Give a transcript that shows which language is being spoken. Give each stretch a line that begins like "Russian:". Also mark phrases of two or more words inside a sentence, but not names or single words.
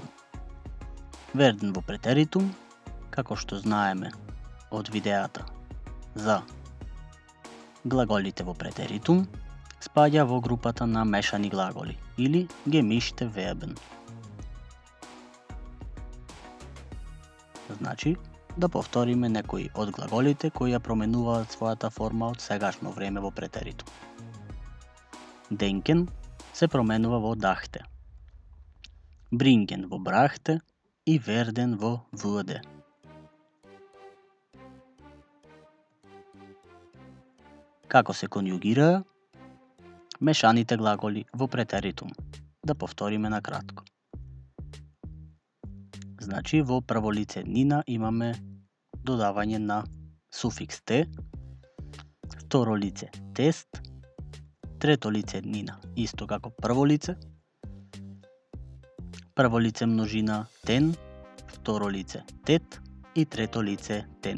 Macedonian: Werden во претеритум, како што знаеме од видеата за глаголите во претеритум, спаѓа во групата на мешани глаголи или
German: gemischte Verben.
Macedonian: Значи, да повториме некои од глаголите кои ја променуваат својата форма од сегашно време во претеритум. Denken се променува во dachte. Bringen во brachte и werden во wurde. Како се конјугираа мешаните глаголи во претеритум? Да повториме на кратко. Значи, во прво лице еднина имаме додавање на суфикс те, второ лице тест, трето лице еднина, исто како прво лице множина тен, второ лице тет и трето лице тен.